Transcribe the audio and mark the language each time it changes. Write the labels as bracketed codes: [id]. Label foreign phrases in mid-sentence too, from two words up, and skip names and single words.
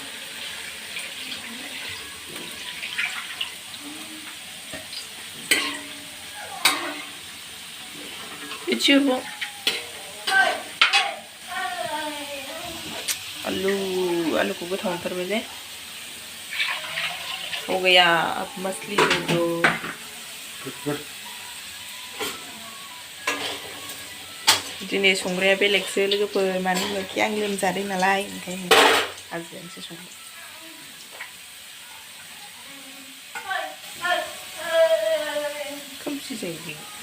[brx] इचिबो आलूखौ गोथाव मोनथारबाय [hi] जे हो गया अब मछली दे दो [brx] दिनै संग्राया बेलेगसो लोगोफोर मानो होनोखि आं लोमजादों नालाय ओंखायनो हाजिरानिसो संबाय खोमसि जायो